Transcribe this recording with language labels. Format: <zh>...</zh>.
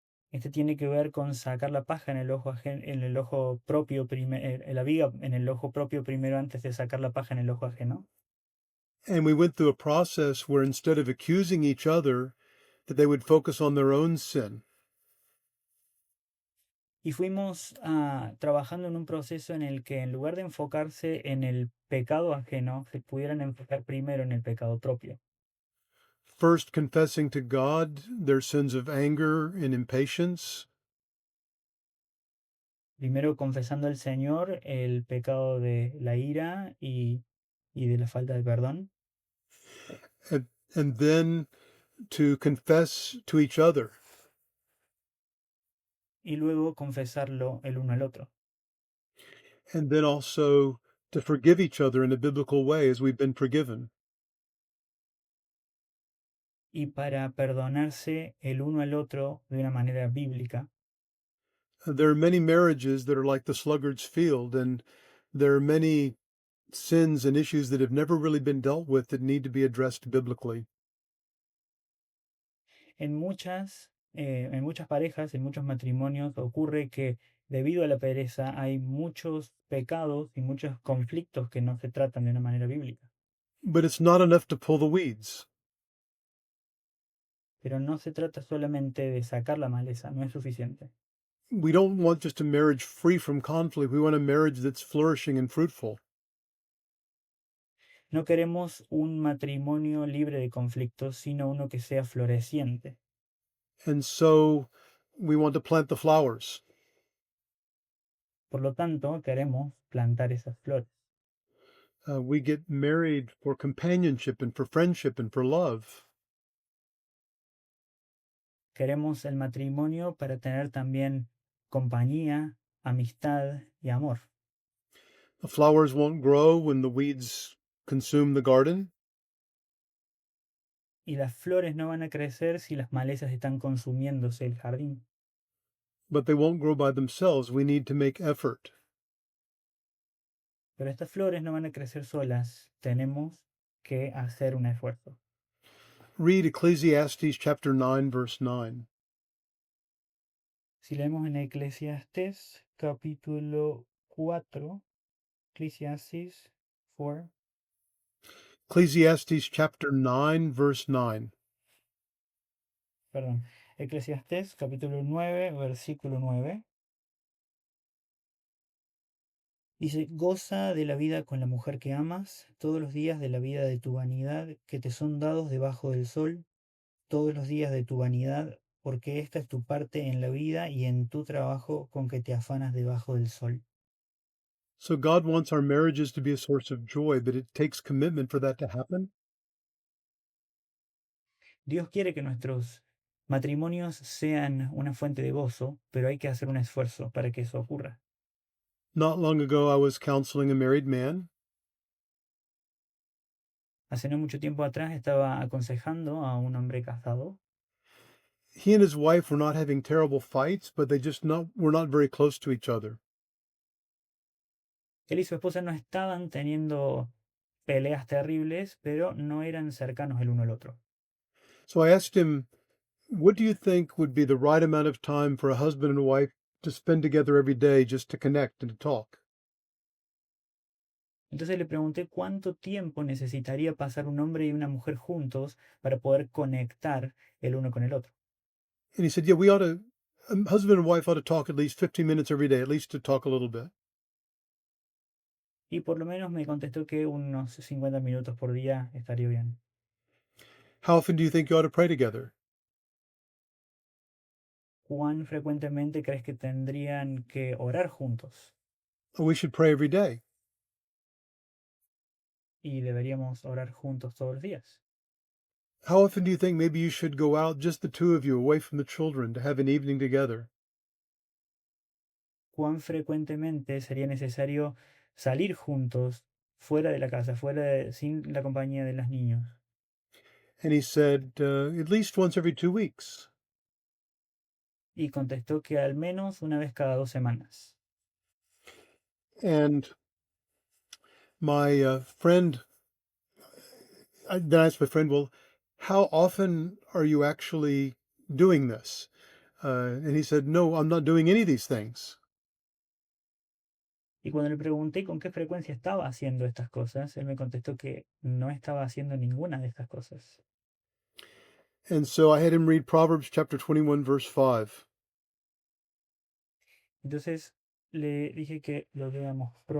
<es>Este tiene que ver con sacar la paja en el ojo, en el ojo propio, la viga en el ojo propio primero antes de sacar la paja en el ojo ajeno.</es> <en>And we went through a process where instead of accusing each other, that they would focus on their own sin.</en> <es>Y fuimos trabajando en un proceso en el que en lugar de enfocarse en el pecado ajeno, se pudieran enfocar primero en el pecado propio.</es> <en>First, confessing to God their sins of anger and impatience.</en> <es>Primero confesando al Señor el pecado de la ira y de la falta de perdón.</es> <en>And then to confess to each other.</en> <es>Y luego confesarlo el uno al otro.</es> <en>And then also to forgive each other in a biblical way as we've been forgiven.</en> <es>Y para perdonarse el uno al otro de una manera bíblica.</es> <en>There are many marriages that are like the sluggard's field, and there are many sins and issues that have never really been dealt with that need to be addressed biblically.</en> <es>En muchas parejas, en muchos matrimonios ocurre que debido a la pereza hay muchos pecados y muchos conflictos que no se tratan de una manera bíblica.</es> <en>But it's not enough to pull the weeds.</en> <es>Pero no se trata solamente de sacar la maleza, no es suficiente.</es> <en>We don't want just a marriage free from conflict. We want a marriage that's flourishing and fruitful.</en> <es>No queremos un matrimonio libre de conflictos, sino uno que sea floreciente.</es> <en>And so we want to plant the flowers.</en> <es>Por lo tanto, queremos plantar esas flores.</es> <en>We get married for companionship and for friendship and for love.</en> <es>Queremos el matrimonio para tener también compañía, amistad y amor.</es> <en>The flowers won't grow when the weeds consume the garden.</en> <es>Y las flores no van a crecer si las malezas están consumiéndose el jardín.</es> <en>But they won't grow by themselves. We need to make effort.</en> <es>Pero estas flores no van a crecer solas. Tenemos que hacer un esfuerzo.</es> <en>Read Ecclesiastes chapter 9, verse 9.</en> <es>Si leemos en Eclesiastés capítulo 4, Eclesiastes 4,</es> <en>Ecclesiastes chapter 9, verse 9.</en> <es>perdón, Eclesiastés capítulo 9, versículo 9. Dice, goza de la vida con la mujer que amas, todos los días de la vida de tu vanidad que te son dados debajo del sol, todos los días de tu vanidad, porque esta es tu parte en la vida y en tu trabajo con que te afanas debajo del sol.</es> <en>So God wants our marriages to be a source of joy, but it takes commitment for that to happen.</en> <es>Dios quiere que nuestros matrimonios sean una fuente de gozo, pero hay que hacer un esfuerzo para que eso ocurra.</es> <en>Not long ago, I was counseling a married man,</en> <es>Hace no mucho tiempo atrás estaba aconsejando a un hombre casado.</es> <en>he and his wife were not having terrible fights, but they just were not very close to each other.</en> <es>Él y su esposa no estaban teniendo peleas terribles, pero no eran cercanos el uno al otro.</es> <en>So I asked him, what do you think would be the right amount of time for a husband and a wife to spend together every day just to connect and to talk?</en> <es>Entonces le pregunté cuánto tiempo necesitaría pasar un hombre y una mujer juntos para poder conectar el uno con el otro.</es> <en>And he said, yeah, we ought to, husband and wife ought to talk at least 15 minutes every day, at least to talk a little bit.</en> <es>Y por lo menos me contestó que unos 50 minutos por día estaría bien.</es> <en>How often do you think you ought to pray together?</en> <es>¿Cuán frecuentemente crees que tendrían que orar juntos?</es> <en>Oh, we should pray every day.</en> <es>Y deberíamos orar juntos todos los días.</es> <en>How often do you think maybe you should go out, just the two of you, away from the children, to have an evening together?</en> <es>¿Cuán frecuentemente sería necesario salir juntos fuera de la casa, sin la compañía de los niños?</es> <en>And he said, at least once every 2 weeks.</en> <es>Y contestó que al menos una vez cada 2 semanas.</es> <en>And my friend, then I asked my friend, well, how often are you actually doing this? And he said, no, I'm not doing any of these things.</en> <es>Y cuando le pregunté con qué frecuencia estaba haciendo estas cosas, él me contestó que no estaba haciendo ninguna de estas cosas.</es> <en>And so I had him read Proverbs chapter 21, verse 5.</en> <es>Entonces le dije que lo leamos.</es>